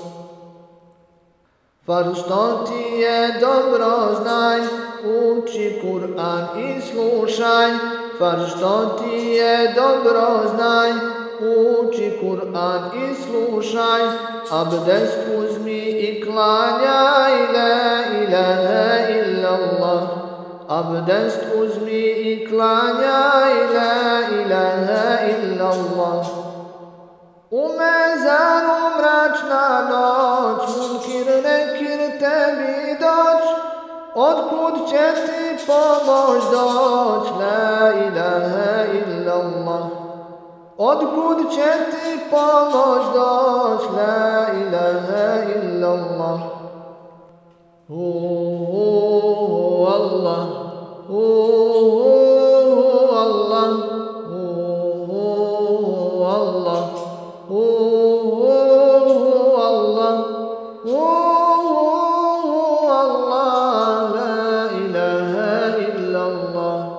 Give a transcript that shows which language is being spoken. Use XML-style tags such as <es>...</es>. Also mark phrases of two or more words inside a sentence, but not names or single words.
<bs>Farz što ti je dobro znaj, uči Kur'an i slušaj. Farz što ti je dobro znaj, uči Kur'an i slušaj. Abdest uzmi i klanjaj,</bs> <ar>لا إله إلا الله.</ar> <bs>Abdest uzmi i klanjaj,</bs> <ar>لا إله إلا الله.</ar> <bs>U mezaru mračna noć, munkir nekir tebi doć, otkud će ti pomoć doć,</bs> <ar>لا إله إلا الله.</ar> <bs>Otkud će ti pomoć doć,</bs> <ar>لا إله إلا الله.</ar> <bs>Allah, Allah, Allah, Allah, Allah,</bs> <ar>لا إله إلا الله.</ar>